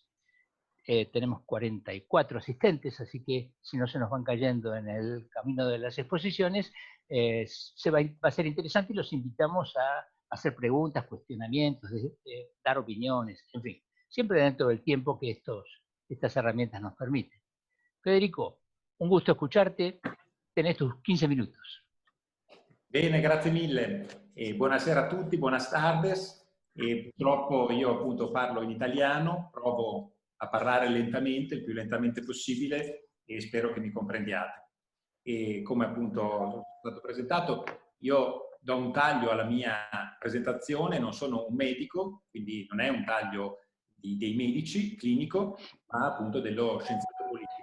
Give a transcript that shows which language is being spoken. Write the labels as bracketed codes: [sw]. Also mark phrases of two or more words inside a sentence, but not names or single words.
[es] Tenemos 44 asistentes, así que si no se nos van cayendo en el camino de las exposiciones, va a ser interesante y los invitamos a hacer preguntas, cuestionamientos, dar opiniones, en fin, siempre dentro del tiempo que estas herramientas nos permiten. Federico, un gusto escucharte, tenés tus 15 minutos. [it] Bene, grazie mille. Buonasera a tutti, [es] buenas tardes. [it] Purtroppo io appunto parlo in italiano, provo a parlare lentamente, il più lentamente possibile, e spero che mi comprendiate. E come appunto è stato presentato, io do un taglio alla mia presentazione, non sono un medico, quindi non è un taglio dei medici clinico, ma appunto dello scienziato politico.